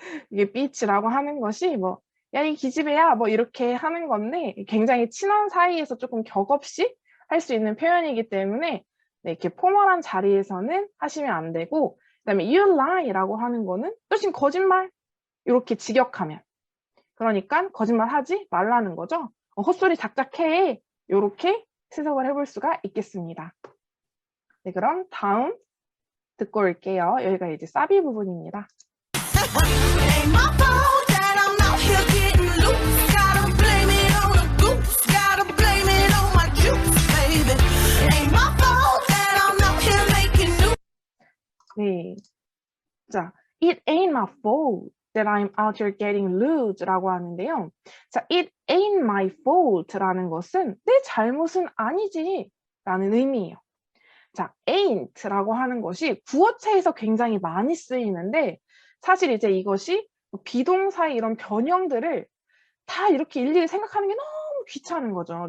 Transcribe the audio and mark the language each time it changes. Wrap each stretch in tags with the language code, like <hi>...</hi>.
<ko>이게 bitch라고 하는 것이 뭐 야 이 기집애야 뭐 이렇게 하는 건데 굉장히 친한 사이에서 조금 격없이 할 수 있는 표현이기 때문에 네, 이렇게 포멀한 자리에서는 하시면 안 되고 그다음에</ko> <en>you lie</en> <ko>라고 하는 거는 또 지금 거짓말 이렇게 직역하면 그러니까 거짓말 하지 말라는 거죠. 헛소리 작작해 이렇게 해석을 해볼 수가 있겠습니다. 네, 그럼 다음 듣고 올게요. 여기가 이제 사비 부분입니다.</ko> <en>Ain't my fault that I'm out here getting loose. Gotta blame it on the goose. Gotta blame it on my juice, baby. Ain't my fault that I'm out here making new.</en> <ko>네, 자,</ko> <en>it ain't my fault that I'm out here getting loose</en> <ko>라고 하는데요. 자,</ko> <en>it ain't my fault</en> <ko>라는 것은 내 잘못은 아니지 라는 의미예요. 자, ain't라고 하는 것이 구어체에서 굉장히 많이 쓰이는데 사실 이제 이것이 비동사의 이런 변형들을 다 이렇게 일일이 생각하는 게 너무 귀찮은 거죠.</ko>